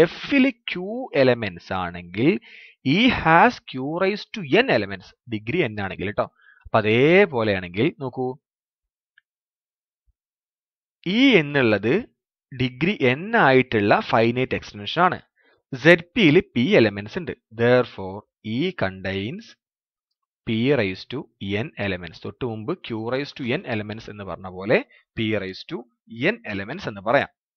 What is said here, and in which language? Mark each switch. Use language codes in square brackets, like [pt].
[ml] Fൽ Q elements ആണെങ്കിൽ E has Q raise to n elements, degree n ആണെങ്കിൽ കേട്ടോ. അപ്പൊ അതേപോലെയാണെങ്കിൽ നോക്കൂ, E എന്നുള്ളത് ഡിഗ്രി n ആയിട്ടുള്ള ഫൈനൈറ്റ് എക്സ്റ്റൻഷൻ ആണ്. ZPയിൽ P എലമെന്റ്സ് ഉണ്ട്. [en] Therefore, E contains P raise to n elements. [ml] തൊട്ട് മുമ്പ് Q raise to n elements എന്ന് പറഞ്ഞ പോലെ P raise to n elements എന്ന് പറയാം.